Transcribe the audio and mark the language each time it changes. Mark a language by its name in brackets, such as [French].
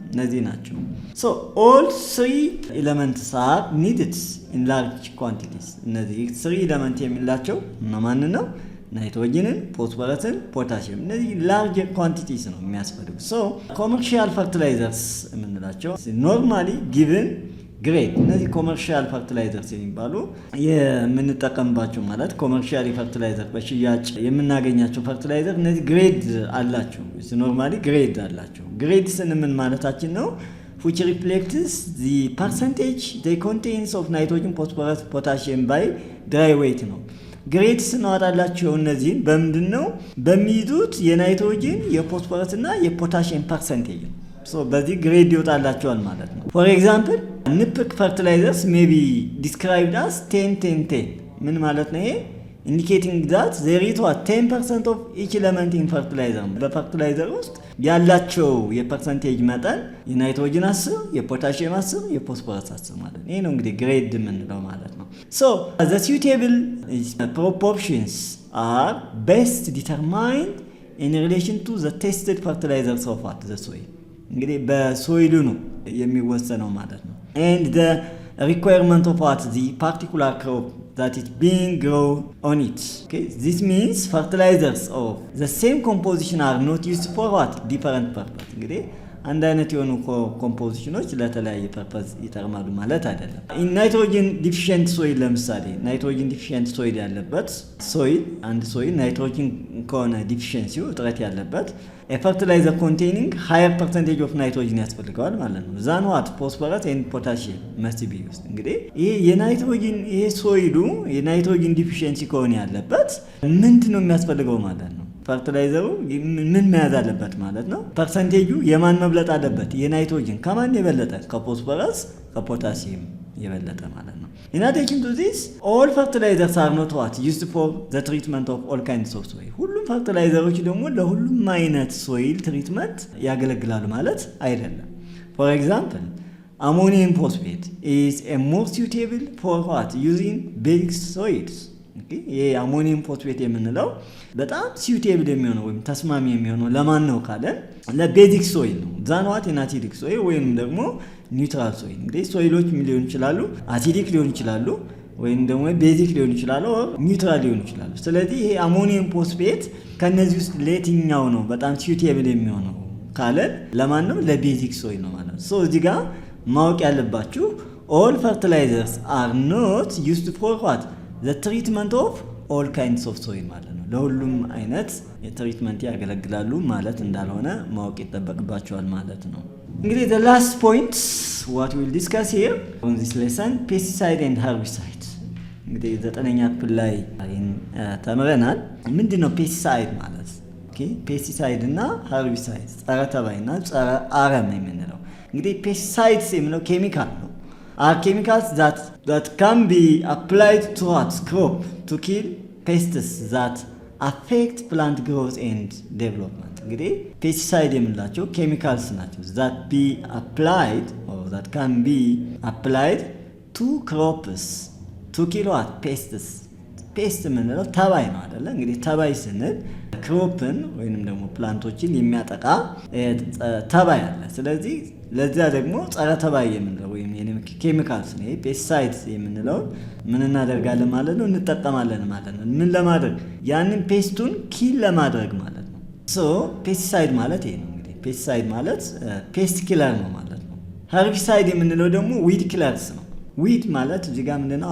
[Amharic] እነዚህ ናቸው። [English] all three elements are needed in large quantities. [Amharic] እነዚህ three elements የሚላቸው ማን ነው? ናይትሮጅንን፣ ፎስፎረስን፣ ፖታሲየም እነዚህ ላርጅ ኳንቲቲስ ነው የሚያስፈልጉ። ኮመርሻል ፈርቲላይዘርስ የምንላቸው ኖርማሊ ጊቭን ግሬድ እነዚህ ኮመርሻል ፈርቲላይዘርስ የሚባሉ የምንጠቀምባቸው ማለት ኮመርሻሊ ፈርቲላይዘር በሽያጭ የምናገኛቸው ፈርቲላይዘር እነዚህ ግሬድ አላቸው። ኖርማሊ ግሬድ አላቸው። ግሬድ ስንምን ማለታችን ነው? [English] which reflects the percentage they contains of nitrogen, phosphorus, potassium by dry weight ነው። [Amharic] ግሬድ ስናወጣላቸው እነዚህን በምንድን ነው? በሚይዙት የናይትሮጅን፣ የፎስፎረስ እና የፖታሲየም ፐርሰንቴጅ ነው። በዚህ ግሬድ ይወጣላቸዋል ማለት ነው። ፎር ኤግዛምፕል ንፕክ ፈርቲላይዘርስ ሜይ ቢ ዲስክራይብድ አስ 10-10-10 ምን ማለት ነው? ይሄ ኢንዲኬቲንግ ዛት [English] there is 10% of each element in fertilizer [Amharic] በፈርቲላይዘር ውስጥ ያላቸው የፐርሰንቴጅ መጠን የናይትሮጅን 10፣ የፖታሲየም 10፣ የፎስፎረስ 10 ማለት ነው። ይሄ ነው እንግዲህ ግሬድ የምንለው ማለት ነው። [English] the suitable proportions are best determined in relation to the tested fertilizers of the soil. [Amharic] እንግዲህ በሶይሉ ነው የሚወሰነው ማለት ነው። [English] and the requirement of the particular crop that is being grown on it. Okay, this means fertilizers of the same composition are not used for different purpose. [Amharic] እንግዲህ አንድ አይነት የሆኑ ኮምፖዚሽኖች ለተለያየ ፐርፐዝ ይጠቅማሉ ማለት አይደለም። ናይትሮጅን ዲፊሽንት ሶይል ለምሳሌ ናይትሮጅን ዲፊሽንት ሶይል ያለበት ሶይል አንድ ሶይል ናይትሮጅን ከሆነ ዲፊሽንሲው እጥረት ያለበት ፈርቲላይዘር ኮንቴኒንግ ሃየር ፐርሰንቴጅ ኦፍ ናይትሮጅን ያስፈልገዋል ማለት ነው። ዛን ዋት ፎስፈረስ ኤንድ ፖታሺየም መስት ቢ ውስጥ እንግዲህ ይሄ የናይትሮጅን ይሄ ሶይሉ የናይትሮጅን ዲፊሽንሲ ከሆነ ያለበት ምንድነው የሚያስፈልገው ማለት ነው? ፈርቲላይዘሩ ምን መያዝ አለበት ማለት ነው? ፐርሰንቴጁ የማን መብለጥ አለበት? የናይትሮጅን ከማን የበለጠ? ከፎስፈረስ ከፖታሲየም የበለጠ ማለት ነው። [English] In addition to this, all fertilizers are not what used for the treatment of all kinds of soil. [Amharic] ሁሉም ፈርቲላይዘሮች ደግሞ ለሁሉም አይነት ሶይል ትሪትመንት ያገለግላሉ ማለት አይደለም። [English] For example, ammonium phosphate is a more suitable for what? Using basic soils. [Amharic] ይሄ አሞኒየም ፎስፌት የምንለው በጣም ሲዩቴብል የሚሆነው ወይም ተስማሚ የሚሆነው ለማን ነው ካለን ለቤዚክ ሶይል ነው። ዛን ዋት ኢንአሲዲክ ሶይል ወይም ደግሞ ኒውትራል ሶይል። እንግዲህ ሶይሎች ሊሆኑ ይችላሉ፣ አሲዲክ ሊሆኑ ይችላሉ፣ ወይም ደግሞ ቤዚክ ሊሆኑ ይችላሉ፣ ኒውትራል ሊሆኑ ይችላሉ። ስለዚህ ይሄ አሞኒየም ፎስፌት ከነዚህ ውስጥ ለየትኛው ነው በጣም ሲዩቴብል የሚሆነው ካለን ለማን ነው? ለቤዚክ ሶይል ነው ማለት ነው። ሶ እዚህ ጋር ማወቅ ያለባችሁ [English] all fertilizers are not used for what? The treatment of all kinds of soil [Amharic] ማለት ነው። ለሁሉም አይነት የትሪትመንት ያገለግላሉ ማለት እንዳልሆነ ማወቅ ይጠበቅባቸዋል ማለት ነው። [English] እንግዲህ the last point what we will discuss here on this lesson pesticide and herbicide [Amharic] እንግዲህ 9ኛ ክፍል ላይ ተምረናል። ምንድነው [English] pesticide ማለት? [Amharic] pesticide እና herbicide ጸረ ተባይና ጸረ አረም የምንለው እንግዲህ pesticides የምንለው ኬሚካል ነው። [English] Are chemicals that can be applied to what? Crop to kill pests that affect plant growth and development. [Amharic] እንግዲህ [English] pesticide [Amharic] የምንላቸው ኬሚካልስ ናቸው [English] that be applied or that can be applied to crops to kill what? [Amharic] Pests. ፔስት የምንለው ተባይ ነው አይደለ? እንግዲህ ተባይ ስንል ክሮፕን ወይንም ደግሞ ፕላንቶችን የሚያጠቃ ተባይ አለ። ስለዚህ ለዚያ ደግሞ ጸረ ተባይ የምንለው ወይም ኬሚካልስ ነው ፔስቲሳይድስ የምንለው ምን እናደርጋለን ማለት ነው? እንጠቀማለን ማለት ነው። ምን ለማድረግ? ያንን ፔስቱን ኪል ለማድረግ ማለት ነው። ሶ ፔስቲሳይድ ማለት ይሄ ነው። እንግዲህ ፔስቲሳይድ ማለት ፔስት ኪለር ነው ማለት ነው። ሄርቢሳይድ የምንለው ደግሞ ዊድ ኪለርስ ነው። ዊድ ማለት እዚህ ጋር ምንድነው?